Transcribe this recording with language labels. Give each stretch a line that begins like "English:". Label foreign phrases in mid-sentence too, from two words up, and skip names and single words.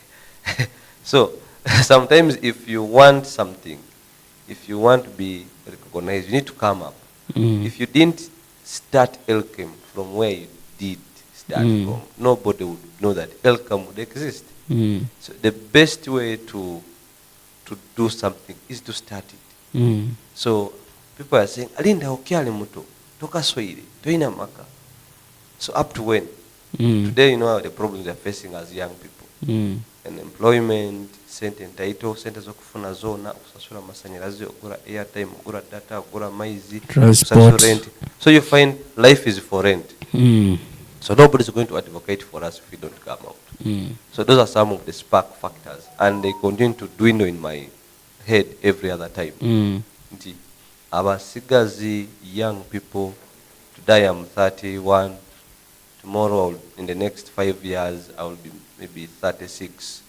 English: So sometimes if you want something, if you want to be recognized, you need to come up. If you didn't start Elkem from where you did start from, nobody would know that Elkem would exist. So the best way to do something is to start it. So people are saying,
Ganda: Alinda okyali muto, toka soire, toina maka.
English: So up to when? Today, you know the problems they're facing as young people. And employment,
Ganda: sente entaito, sente zokufuna zona, kusasula masanyalazi, ogura airtime, ogura data, ogura maizi,
English: transport. Rent. So you find life is for rent. So nobody's going to advocate for us if we don't come out. So those are some of the spark factors, and they continue to dwindle in my head every other time. Abasigazi, young people, today I'm 31, tomorrow in the next 5 years I will be maybe 36.